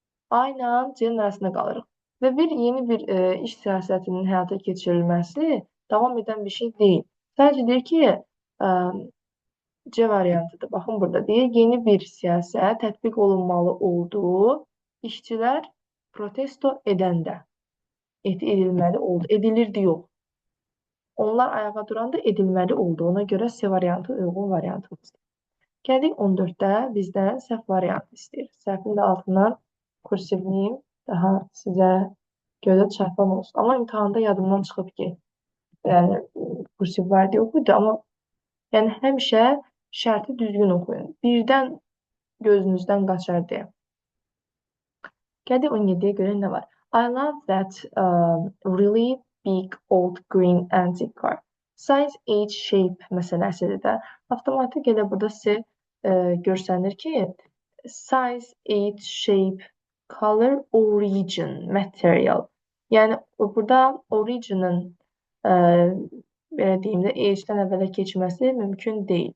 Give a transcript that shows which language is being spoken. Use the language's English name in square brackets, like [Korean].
[Azerbaijani] A ilə C-nin arasında qalırıq. Və yeni bir iş siyasətinin həyata keçirilməsi davam edən bir şey deyil. Sadəcə deyir ki, C variantıdır. Baxın burada deyir, yeni bir siyasət tətbiq olunmalı olduğu işçilər protesto edəndə edilməli oldu. Edilirdi yox. Onlar ayağa duranda edilməli oldu. Ona görə C variantı uyğun variantımızdır. Gəldik 14-də bizdən səhv variantı istəyir. Səhvin də altından kursivliyim. Daha sizə gözə çarpan olsun. Amma imtahanda yadımdan çıxıb ki, yəni kursiv var deyə oxuydu. Amma yəni həmişə şərti düzgün oxuyun. Birdən gözünüzdən qaçar deyə. Gəldik 17-yə görə nə var? [English] I love that really big old green antique car. [Azerbaijani] Size, age, shape məsələsidir də. Avtomatik elə burada sizə görsənir ki, size, age, shape, color, origin, material. Yəni, burada origin'ın belə deyim də, age-dən əvvələ keçməsi mümkün deyil.